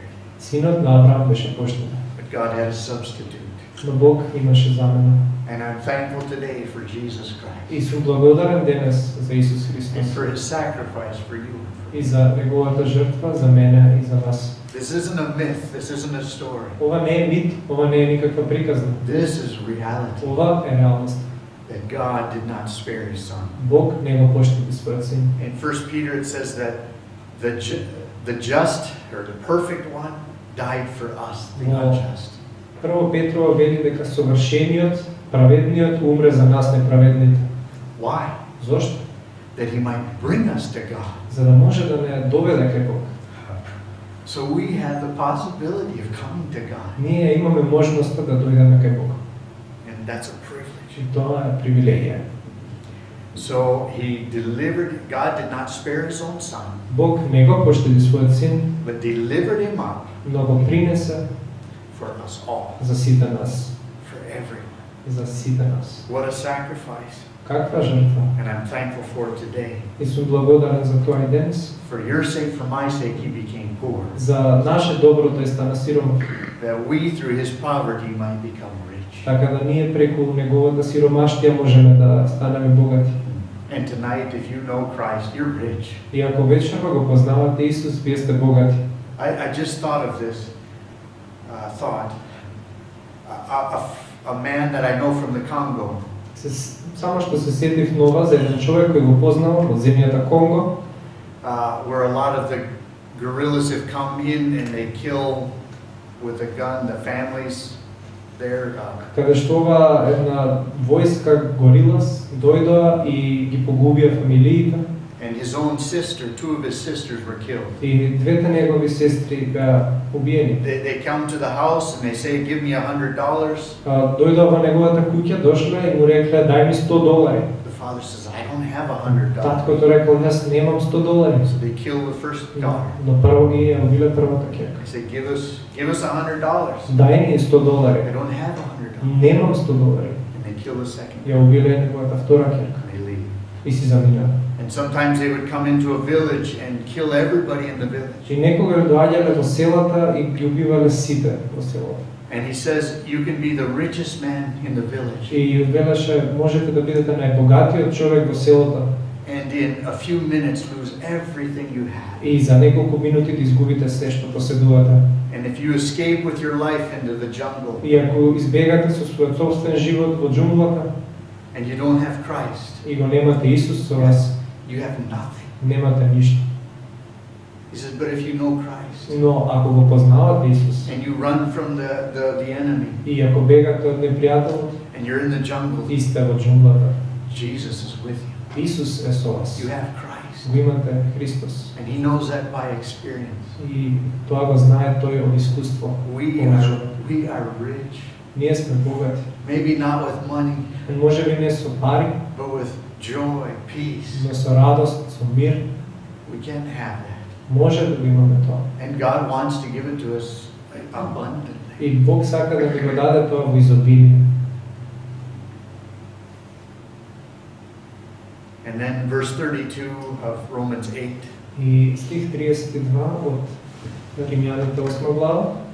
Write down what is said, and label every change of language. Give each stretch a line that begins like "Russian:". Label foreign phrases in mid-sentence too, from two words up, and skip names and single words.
Macedonian: Синот на Авраам беше поштеден,
English: but God had a substitute.
Macedonian: но Бог имаше замена.
English: And I'm thankful today for Jesus Christ
Macedonian: И сум благодарен денес за Исус
English: and
Macedonian: Христос
English: for his sacrifice for you.
Macedonian: и за неговата жртва за мене и за вас.
English: This isn't a myth. This isn't a story.
Macedonian: Ова не е мит, ова не е никаква приказна.
English: This is reality,
Macedonian: Ова е реалност.
English: that God did not spare his son.
Macedonian: Бог не го поштеди својот син.
English: In 1 Peter it says that the just or the perfect one died for us, the Wow. unjust.
Macedonian: Прво Петрова вели дека совршениот, праведниот умре за нас неправедните.
English: Why?
Macedonian: Зошто?
English: That he might bring us to God.
Macedonian: За да може да не доведе кај Бог.
English: So we have the possibility of coming to God,
Macedonian: Ние имаме можноста да дојдеме кај Бог.
English: and that's a privilege.
Macedonian: И тоа е привилегија.
English: So God did not spare his own son,
Macedonian: Бог не го поштеди својот син,
English: but delivered him up
Macedonian: но го принесе
English: for us all,
Macedonian: за сите нас.
English: for everyone.
Macedonian: За сите нас.
English: What a sacrifice.
Macedonian: Каква жртва?
English: And I'm thankful for it today.
Macedonian: И сум благодарен за тоа и денес.
English: For your sake, for my sake, he became poor,
Macedonian: За наше добро тој стана сиромах.
English: that we through his poverty might become rich.
Macedonian: Така да ние преку неговата сиромаштија можеме да станеме богати.
English: And tonight, if you know Christ, you're rich.
Macedonian: И ако вечерва го познавате Исус, вие сте богати.
English: I just thought of this thought. A man that I know from the Congo,
Macedonian: Само што се сетив нова за еден човек кој го познавам од земјата Конго,
English: where a lot of the guerrillas have come in and they kill with a gun the families there.
Macedonian: каде што ова една војска горилас дојдоа и ги погубија фамилиите.
English: And his own sister, two of his sisters were killed.
Macedonian: И двете негови сестри беа убиени.
English: They come to the house and they say, give me $100.
Macedonian: Дојдоа во неговата куќа, дошле и му рекле дај ми $100.
English: The father says, I don't have $100.
Macedonian: Таткото рекол јас немам $100.
English: So they kill the first daughter.
Macedonian: Но прво ги ја убиле првата ќерка.
English: They say, give us $100.
Macedonian: Дај ни $100.
English: I don't have $100.
Macedonian: Немам $100.
English: And they kill the second.
Macedonian: Ја убиле неговата втора ќерка.
English: And they leave.
Macedonian: И си заминаа.
English: And sometimes they would come into a village and kill everybody in the village.
Macedonian: И некогаш доаѓале во селата и ги убивале сите во селото.
English: And he says, you can be the richest man in the village.
Macedonian: И велеше, можете да бидете најбогатиот човек во селото.
English: And in a few minutes lose everything you have.
Macedonian: И за неколку минути да изгубите се што поседувате.
English: And if you escape with your life into the jungle,
Macedonian: И ако избегате со својот собствен живот во џунглата
English: and you don't have Christ,
Macedonian: и го немате Исус со вас,
English: you have nothing.
Macedonian: немате ништо.
English: He says, but if you know Christ,
Macedonian: Но ако го познавате Исус
English: and you run from the enemy,
Macedonian: и ако бегате од непријателот
English: and you're in the jungle,
Macedonian: и сте во џунглата,
English: Jesus is with you.
Macedonian: Исус е со вас.
English: You have Christ.
Macedonian: Го имате Христос.
English: And he knows that by experience.
Macedonian: И тоа го знае тој од искуство.
English: We are rich.
Macedonian: Ние сме богати.
English: Maybe not with money,
Macedonian: Може би не со пари,
English: but with joy, peace.
Macedonian: но со радост, со мир,
English: We can have that.
Macedonian: може да го имаме тоа.
English: And God wants to give it to us abundantly.
Macedonian: И Бог сака да ни го даде тоа во изобилие.
English: And then verse 32 of Romans 8.
Macedonian: И стих 32 од Римјаните 8 глава.